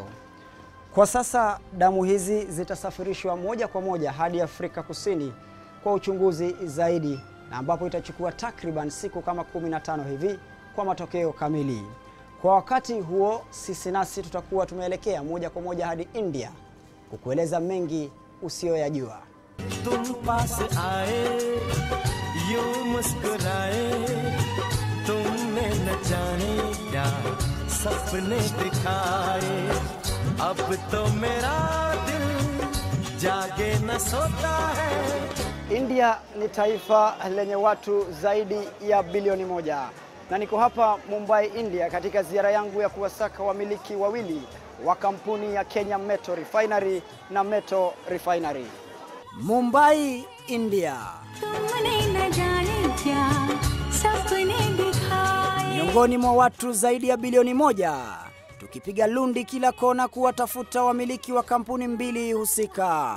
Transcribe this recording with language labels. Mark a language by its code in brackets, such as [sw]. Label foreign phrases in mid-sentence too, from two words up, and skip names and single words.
[sw] Kwa sasa damu hizi zitasafirishwa moja kwa moja hadi Afrika Kusini kwa uchunguzi zaidi, na ambapo itachukua takriban siku kama 15 hivi kwa matokeo kamili. Kwa wakati huo sisi nasi tutakuwa tumeelekea moja kwa moja hadi India kukueleza mengi usiyoyajua. [hi] तुम पास आए यूं मुस्कुराए तुमने न जाने क्या सपने दिखाए अब तो मेरा दिल जागे न सोता है. [sw] India ni taifa lenye watu zaidi ya bilioni 1 na niko hapa Mumbai, India katika ziara yangu ya kuwasaka wamiliki wawili wa kampuni ya Kenya Metal Refinery na Metal Refinery. Mumbai, India. Miongoni mwa watu zaidi ya bilioni 1, tukipiga lundi kila kona kuwatafuta wamiliki wa kampuni mbili husika.